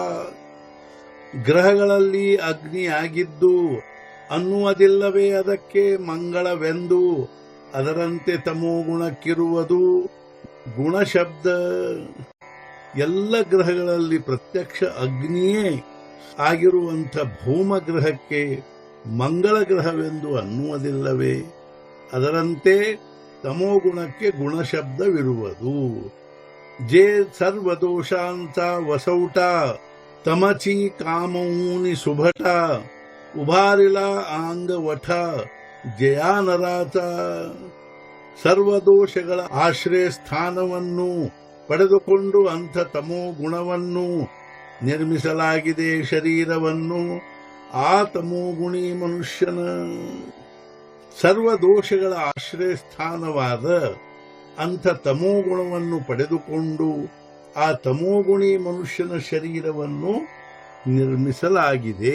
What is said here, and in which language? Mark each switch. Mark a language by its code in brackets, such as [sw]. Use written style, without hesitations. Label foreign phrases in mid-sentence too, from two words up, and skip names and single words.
[kn] ಗ್ರಹಗಳಲ್ಲಿ ಅಗ್ನಿಯಾಗಿದ್ದು ಅನ್ನುವುದಿಲ್ಲವೇ ಅದಕ್ಕೆ ಮಂಗಳವೆಂದು, ಅದರಂತೆ ತಮೋಗುಣಕ್ಕಿರುವುದು ಗುಣಶಬ್ದ. ಎಲ್ಲ ಗ್ರಹಗಳಲ್ಲಿ ಪ್ರತ್ಯಕ್ಷ ಅಗ್ನಿಯೇ ಆಗಿರುವಂಥ ಭೌಮಗ್ರಹಕ್ಕೆ ಮಂಗಳ ಗ್ರಹವೆಂದು ಅನ್ನುವುದಿಲ್ಲವೇ, ಅದರಂತೆ ತಮೋಗುಣಕ್ಕೆ ಗುಣಶಬ್ದವಿರುವುದು. [mr] जे सर्वदोषांचा वसवटा तमची कामऊनी सुभटा. उभारिला आंग वठा जया नराचा. [kn] ಸರ್ವ ದೋಷಗಳ ಆಶ್ರಯ ಸ್ಥಾನವನ್ನು ಪಡೆದುಕೊಂಡು ಅಂಥ ತಮೋ ಗುಣವನ್ನು ನಿರ್ಮಿಸಲಾಗಿದೆ ಶರೀರವನ್ನು. ಆ ತಮೋಗುಣಿ ಮನುಷ್ಯನ ಸರ್ವ ದೋಷಗಳ ಆಶ್ರಯ ಸ್ಥಾನವಾದ ಅಂಥ ತಮೋಗುಣವನ್ನು ಪಡೆದುಕೊಂಡು ಆ ತಮೋಗುಣಿ ಮನುಷ್ಯನ ಶರೀರವನ್ನು ನಿರ್ಮಿಸಲಾಗಿದೆ.